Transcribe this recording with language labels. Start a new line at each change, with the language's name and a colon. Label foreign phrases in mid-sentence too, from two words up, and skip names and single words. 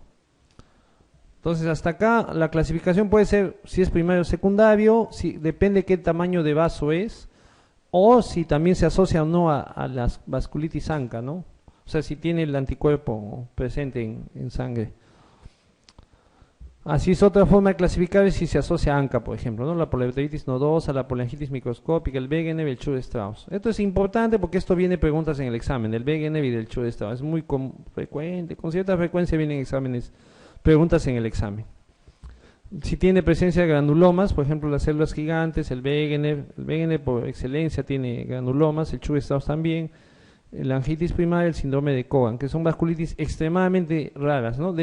Spanish: Entonces hasta acá la clasificación puede ser si es primario o secundario, depende qué tamaño de vaso es, o si también se asocia o no a la vasculitis ANCA, ¿no? O sea, si tiene el anticuerpo presente en sangre. Así es otra forma de clasificar si se asocia a ANCA, por ejemplo, ¿no? La poliarteritis nodosa, la poliangitis microscópica, el Wegener y el Churg-Strauss. Esto es importante porque esto viene preguntas en el examen, del Wegener y del Churg-Strauss. Es muy frecuente, con cierta frecuencia vienen exámenes, preguntas en el examen. Si tiene presencia de granulomas, por ejemplo las células gigantes, el Wegener por excelencia tiene granulomas, el Churg-Strauss también, la angitis primaria, el síndrome de Cogan, que son vasculitis extremadamente raras, ¿no?